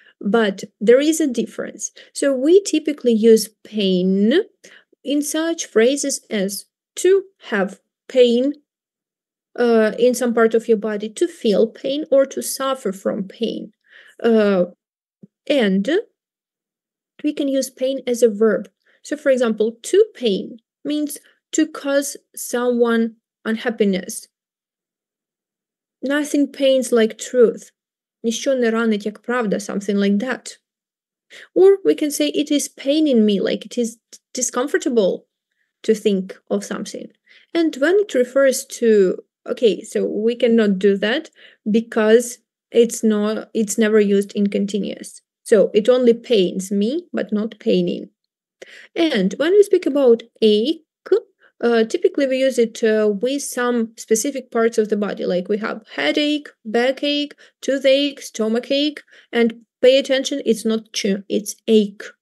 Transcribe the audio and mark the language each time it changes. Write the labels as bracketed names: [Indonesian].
[English] but there is a difference. So we typically use pain in such phrases as to have pain in some part of your body, to feel pain, or to suffer from pain. And we can use pain as a verb. So, for example, to pain means to cause someone unhappiness. Nothing pains like truth. [Ukrainian] Ніщо не ранить, як правда, [English] something like that. Or we can say it is paining me, like it is discomfortable to think of something. And when it refers to, okay, so we cannot do that because it's never used in continuous. So it only pains me, but not paining. And when we speak about ache, typically we use it with some specific parts of the body, like we have headache, backache, toothache, stomachache, and pay attention, it's not ch, it's ache.